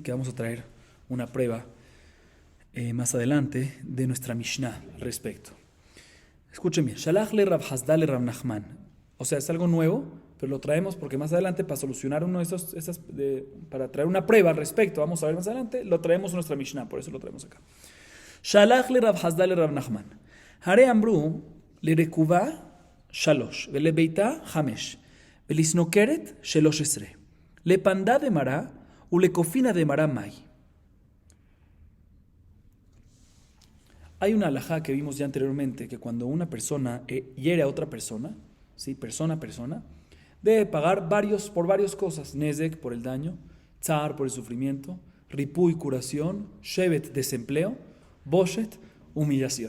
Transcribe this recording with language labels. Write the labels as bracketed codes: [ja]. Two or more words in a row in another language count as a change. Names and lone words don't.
[es] Que vamos a traer una prueba más adelante de nuestra Mishnah al respecto. Escuchen bien. [he] שלח לה רב חסדא לרב נחמן. [es] O sea, es algo nuevo, pero lo traemos porque más adelante para solucionar uno de para traer una prueba al respecto, vamos a ver más adelante, lo traemos en nuestra Mishnah, por eso lo traemos acá. [he] שלח לה רב חסדא לרב נחמן. הרי אמרו לרכובה שלש, ולביצה חמש, ולשנוכרת שלש עשרה, לפנדא דמרא ולקופינא דמרא מאי. [es] Hay una halajá que vimos ya anteriormente, que cuando una persona hiere a otra persona, ¿sí? persona a persona, debe pagar por varias cosas. Nezek por el daño, tzar por el sufrimiento, ripuy curación, shevet desempleo, boshet humillación.